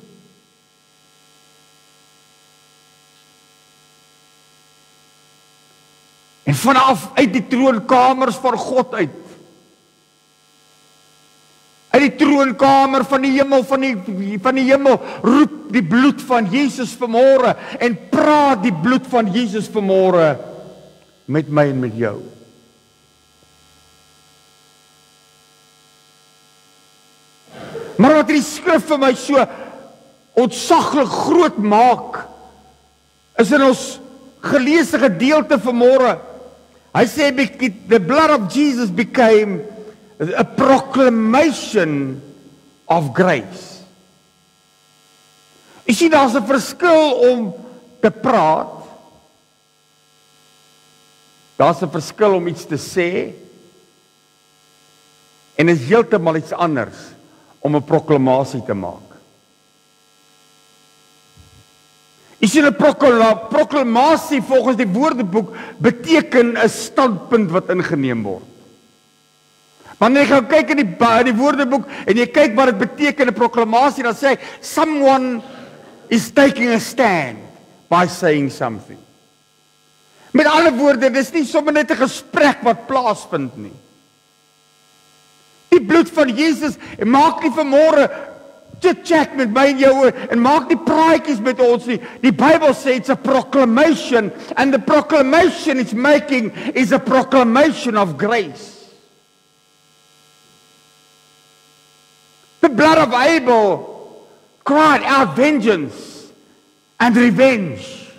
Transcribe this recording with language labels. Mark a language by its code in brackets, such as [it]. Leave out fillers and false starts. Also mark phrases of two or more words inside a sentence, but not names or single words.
[af] En vanaf uit die troonkamers van God uit die troonkamer van die hemel, van die hemel, roep die bloed van Jesus vanmôre en praat die bloed van Jesus vanmôre met my en met jou. Maar wat die skrif vir my so ontsaglik groot maak, is in ons geleesde gedeelte vanmôre. Hy sê, [en] the blood of Jesus became a proclamation of grace. [af] Jy sien, daar's 'n verskil om te praat. Daar's 'n verskil om iets te sê. En is heeltemal iets anders om 'n proklamasie te maak. Jy sien, 'n proklamasie volgens die Woordeboek beteken 'n standpunt wat ingeneem word. Wanneer jy gaan kyk in die Woordeboek en jy kyk wat dit beteken 'n proklamasie, dan sê hy, [en] someone is taking a stand by saying something. [af] Met ander woorde, dis nie sommer net 'n gesprek wat plaasvind nie. Die bloed van Jesus maak nie vanmôre chit-chat met my en jou en maak nie praatjies met ons nie. Die Bybel sê [en] it's a proclamation, and the proclamation it's making is a proclamation of grace. The blood of Abel cried out vengeance and revenge.